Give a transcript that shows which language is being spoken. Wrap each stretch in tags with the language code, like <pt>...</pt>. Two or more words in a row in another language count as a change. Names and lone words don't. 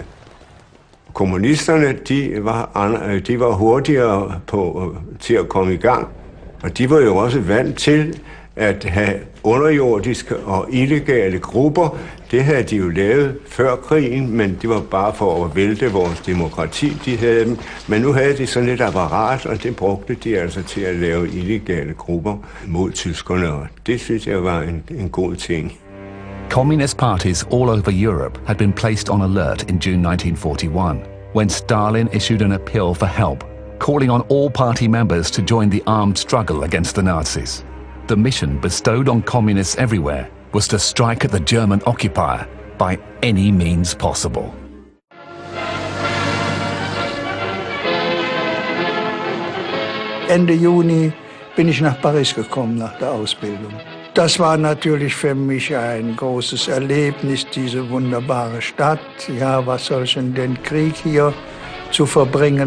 <da>Kommunisterne, de var hurtigere til at komme i gang, og de var jo også vant til at have underjordiske og illegale grupper. Det havde de jo lavet før krigen, men det var bare for at vælte vores demokrati, de havde dem. Men nu havde de sådan et apparat, og det brugte de altså til at lave illegale grupper mod tyskerne, og det synes jeg var en god ting.</da> <en>Communist parties all over Europe had been placed on alert in June 1941, when Stalin issued an appeal for help, calling on all party members to join the armed struggle against the Nazis. The mission bestowed on communists everywhere was to strike at the German occupier by any means possible.</en> <de>Ende Juni bin ich nach Paris gekommen nach der Ausbildung. Das war natürlich für mich ein großes Erlebnis, diese wunderbare Stadt. Ja, was soll ich denn den Krieg hier zu verbringen?</de>